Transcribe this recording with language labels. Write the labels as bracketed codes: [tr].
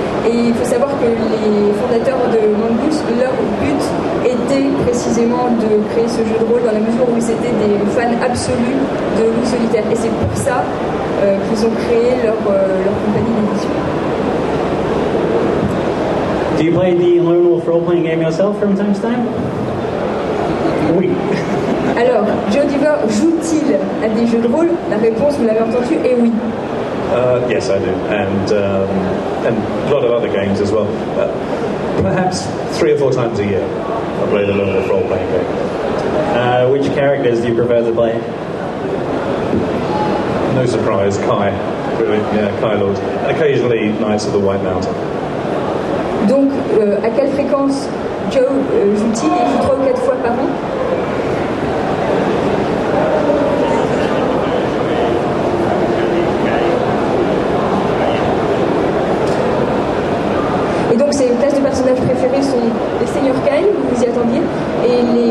[fr] Et il faut savoir que les fondateurs de Mongoose, leur but était précisément de créer ce jeu de rôle dans la mesure où ils étaient des fans absolus de loup solitaire. Et c'est pour ça qu'ils ont créé leur compagnie d'édition. [en] Do you play the Lone Wolf role-playing game yourself from time to time? [fr] Oui. Alors, Joe Deaver joue-t-il à des jeux de rôle? La réponse, vous l'avez entendu, est oui. [en] Yes, I do, and a lot of other games as well. Perhaps 3 or 4 times a year, I play the Lone Wolf role-playing game. Which characters do you prefer to play? No surprise, Kai. Really, yeah, Kai Lord. Occasionally, Knights of the White Mountain. [fr] Donc, à quelle fréquence Joe joue-t-il? Il joue 3 ou 4 fois par an. Et donc ses classes de personnages préférés sont les seigneurs Kyle, vous y attendiez, et